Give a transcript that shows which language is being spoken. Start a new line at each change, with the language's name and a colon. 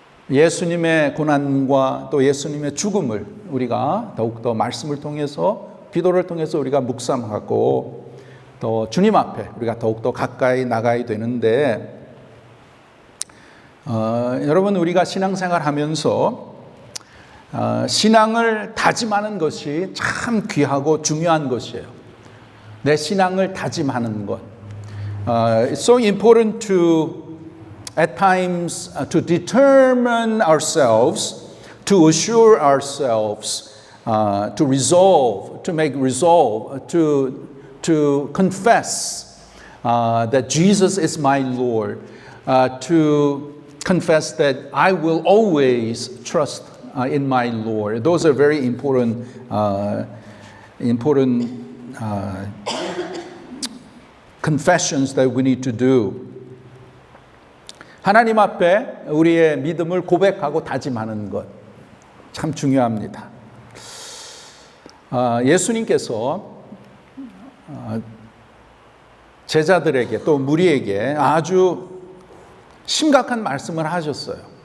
Korean: 예수님의 고난과 또 예수님의 죽음을 우리가 더욱더 말씀을 통해서 기도를 통해서 우리가 묵상하고 또 주님 앞에 우리가 더욱더 가까이 나가야 되는데 여러분 우리가 신앙생활 하면서 신앙을 다짐하는 것이 참 귀하고 중요한 것이에요. 내 신앙을 다짐하는 것.
English: It's so important to at times to determine ourselves, to assure ourselves, to resolve, to make resolve, to confess that Jesus is my Lord, to confess that I will always trust in my Lord. Those are very important confessions that we need to do.
Korean: 하나님 앞에 우리의 믿음을 고백하고 다짐하는 것 참 중요합니다. 예수님께서 제자들에게 또 무리에게 아주 심각한 말씀을 하셨어요.